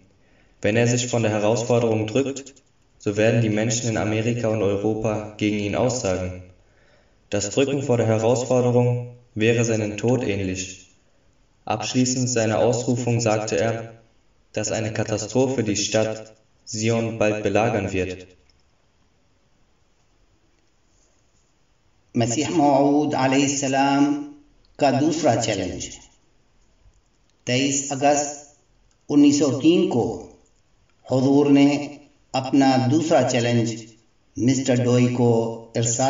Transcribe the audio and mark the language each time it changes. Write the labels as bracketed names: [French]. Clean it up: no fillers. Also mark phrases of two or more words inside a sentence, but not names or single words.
[German] Wenn er sich von der Herausforderung drückt, so werden die Menschen in Amerika und Europa gegen ihn aussagen. Das Drücken vor der Herausforderung wäre seinem Tod ähnlich. Abschließend seiner Ausrufung sagte er, dass eine Katastrophe die Stadt Zion bald belagern wird. [Urdu] مسیح موعود علیہ السلام کا دوسرا چیلنج. 23 اگست 1903 کو حضور نے اپنا دوسرا چیلنج مسٹر ڈوئی کو ارسال